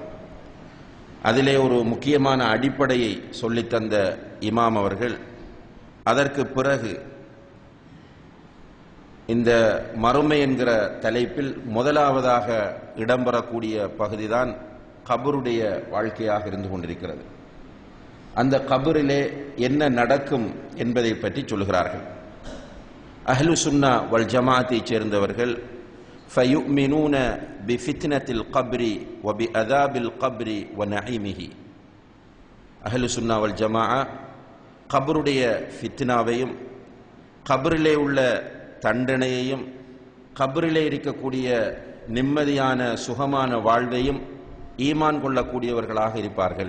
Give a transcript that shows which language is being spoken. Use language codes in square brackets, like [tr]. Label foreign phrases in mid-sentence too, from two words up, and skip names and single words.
[ta] அதிலே ஒரு முக்கியமான அடிப்படையை சொல்லித்தந்த இமாம் அவர்கள் அதற்கு பிறகு இந்த மறுமை என்கிற தலைப்பில் முதலாவதாக இடம்பெறக்கூடிய பகுதிதான் கபருடைய வாழ்க்கையாக இருந்து கொண்டிருக்கிறது. அந்த கபரிலே என்ன நடக்கும் என்பதை பற்றி சொல்கிறார்கள். [ar] أهل السنة والجماعة சேர்ந்தவர்கள் فَيُؤْمِنُونَ بِفِتْنَةِ الْقَبْرِ وَبِعَذَابِ الْقَبْرِ وَنَعِيمِهِ. أهل السنة والجماعة [ta] கபருடைய ஃபித்னாவையும் கபரிலே உள்ள தண்டனையையும் கபரிலே இருக்கக்கூடிய நிம்மதியான சுகமான வாழ்வையும் ஈமான் கொள்ளக்கூடியவர்களாக இருப்பார்கள்.